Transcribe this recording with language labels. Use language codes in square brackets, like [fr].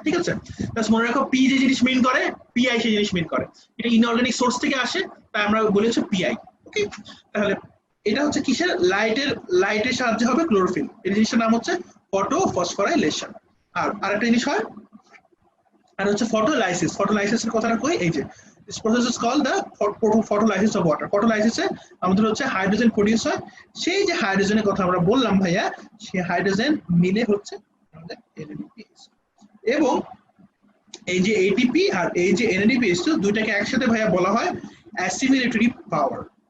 [bn] ঠিক আছে, তাহলে মনে রাখো P যে জিনিস মিন করে, PI সেই জিনিস মিন করে। এটা ইনঅর্গানিক সোর্স থেকে আসে, তাই আমরা বলেছি PI। ওকে, তাহলে এটা হচ্ছে কিসের? লাইটের সাহায্যে হবে ক্লোরোফিল। এই জিনিসটার নাম হচ্ছে ফটোফসফোরাইলেশন। আর আরেকটা জিনিস হয়, আর হচ্ছে ফটোলাইসিস। ফটোলাইসিসের কথাটা কই, এই যে [en] this process is called the photolysis of water. [bn] ফটোলাইসিসে আমাদের হচ্ছে হাইড্রোজেন প্রোডিউস হয়। সেই যে হাইড্রোজেনের কথা আমরা বললাম ভাইয়া, সেই হাইড্রোজেন মিলে হচ্ছে আমাদের NADPH। এবং এই যে ATP আর এই যে NADPH দুইটাকে একসাথে ভাইয়া বলা হয় অ্যাসিমিলেটরি পাওয়ার।